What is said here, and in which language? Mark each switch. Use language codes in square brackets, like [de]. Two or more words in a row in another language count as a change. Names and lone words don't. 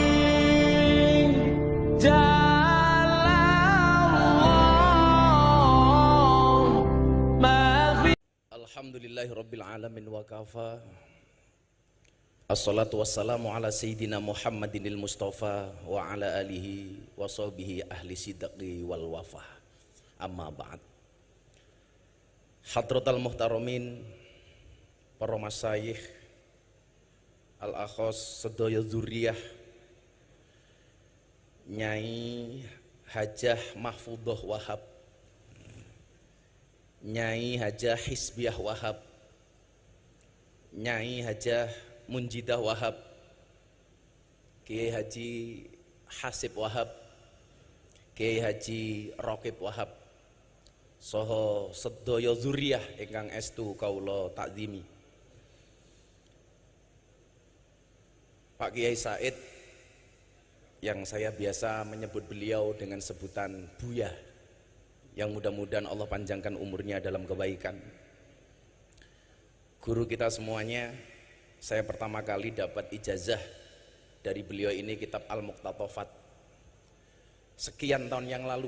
[ar] الحمد لله رب العالمين وكفى. والصلاة والسلام على سيدنا محمد المصطفى وعلى آله وصحبه أهل الصدق والوفاء. أما بعد. حضرات المحترمين, [jv] para masyayikh, al-akhos sedaya dzurriyah, Nyai Hajah Mahfudah Wahab, Nyai Hajah Hisbiah Wahab, Nyai Hajah Munjidah Wahab, Kiai Haji Hasib Wahab, Kiai Haji Raqib Wahab, saha sedaya dzurriyah ingkang estu kaula takzimi. [id] Pak Kiai Said, yang saya biasa menyebut beliau dengan sebutan Buya, yang mudah-mudahan Allah panjangkan umurnya dalam kebaikan. Guru kita semuanya, saya pertama kali dapat ijazah dari beliau ini kitab Al-Muqtatafat sekian tahun yang lalu.